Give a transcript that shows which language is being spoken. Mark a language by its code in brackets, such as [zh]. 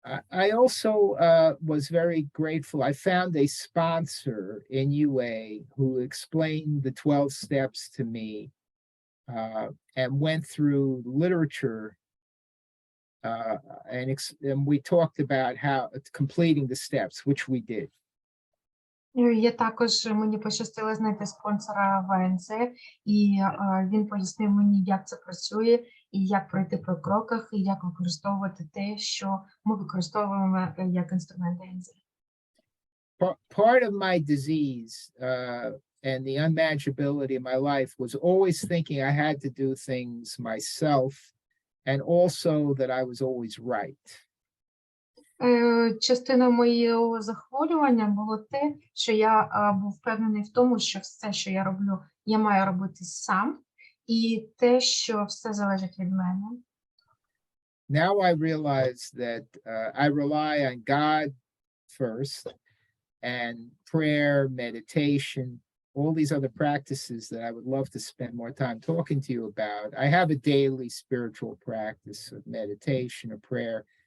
[en] I also was very grateful. I found a sponsor in UA who explained the 12 steps to me and went through literature. And we talked about how completing the steps, which we did. [uk] Я також, мені пощастило знайти спонсора ВНЗ, і він пояснив мені, як це працює, і як пройти по кроках, і як використовувати те, що ми використовуємо як інструмент ВНЗ. [en] Part of my disease and the unmanageability of my life was always thinking I had to do things myself, and also that I was always right. [uk] Частина моєго захворювання було те, що я був впевнений в тому, що все, що я роблю, я маю робити сам, і те, що все залежить від мене. [en] Now I realize that I rely on God first, and prayer, meditation, all these other practices that I would love to spend more time talking to you about. I have a daily spiritual practice of meditation or prayer.